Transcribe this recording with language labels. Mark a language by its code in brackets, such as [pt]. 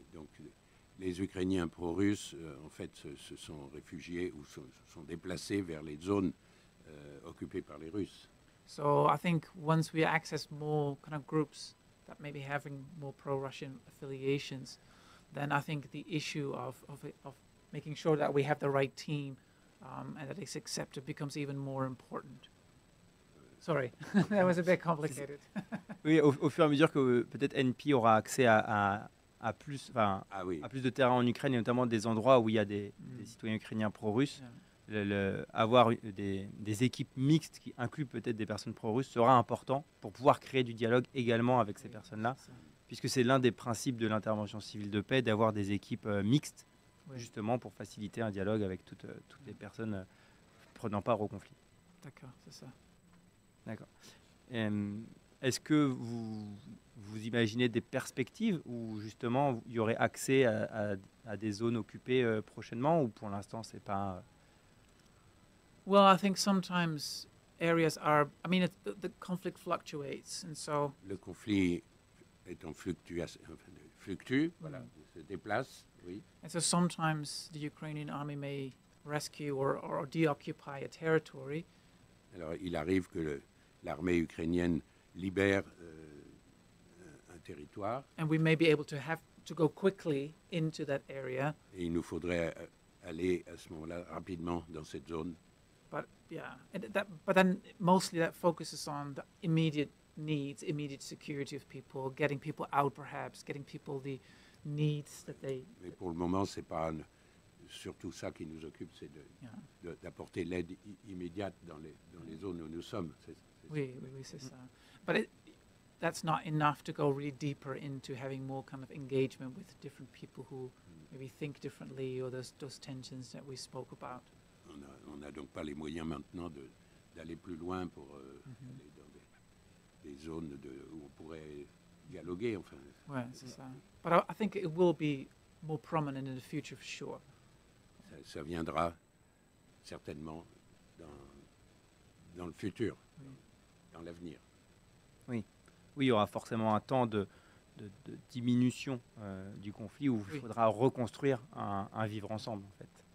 [fr] Donc les Ukrainiens pro-russes, en fait, se sont réfugiés ou se sont déplacés vers les zones occupées par les Russes. [en] So I think once we access more kind of groups that may be having more pro-Russian affiliations, then I think the issue of making sure that we have the right team and that it's accepted becomes even more important. Sorry, that was a bit complicated. [fr] Oui, au fur et à mesure que peut-être NP aura accès à plus, oui. à plus de terrain en Ukraine, et notamment des endroits où il y a des citoyens ukrainiens pro-russes, avoir des équipes mixtes qui incluent peut-être des personnes pro-russes sera important pour pouvoir créer du dialogue également avec ces personnes-là, puisque c'est l'un des principes de l'intervention civile de paix, d'avoir des équipes mixtes, justement pour faciliter un dialogue avec toutes les personnes prenant part au conflit. D'accord, c'est ça. D'accord. Est-ce que vous imaginez des perspectives où justement il y aurait accès à des zones occupées prochainement, ou pour l'instant c'est pas... [en] Well, I think sometimes areas are. I mean, the conflict fluctuates, and so. [fr] Le conflit est en fluctue, voilà, se déplace, oui. [en] And so sometimes the Ukrainian army may rescue or deoccupy a territory. [fr] Alors, il arrive que l'armée ukrainienne libère un territoire. [en] And we may be able to have to go quickly into that area. [fr] Et il nous faudrait aller à ce moment-là rapidement dans cette zone. [en] But yeah, but then mostly that focuses on the immediate needs, immediate security of people, getting people out, perhaps getting people the needs that they. [fr] Mais pour le moment, c'est pas surtout ça qui nous occupe, c'est d'apporter l'aide immédiate dans les zones où nous sommes. Oui, c'est ça. [en] But that's not enough to go really deeper into having more kind of engagement with different people who maybe think differently, or those tensions that we spoke about. [fr] On n'a donc pas les moyens maintenant d'aller plus loin pour aller dans des zones où on pourrait dialoguer. Enfin. Ouais, c'est ça. [en] But I think it will be more prominent in the future for sure. [fr] Ça viendra certainement dans le futur, dans l'avenir. Oui, il y aura forcément un temps de diminution du conflit où il faudra reconstruire un vivre ensemble, en fait.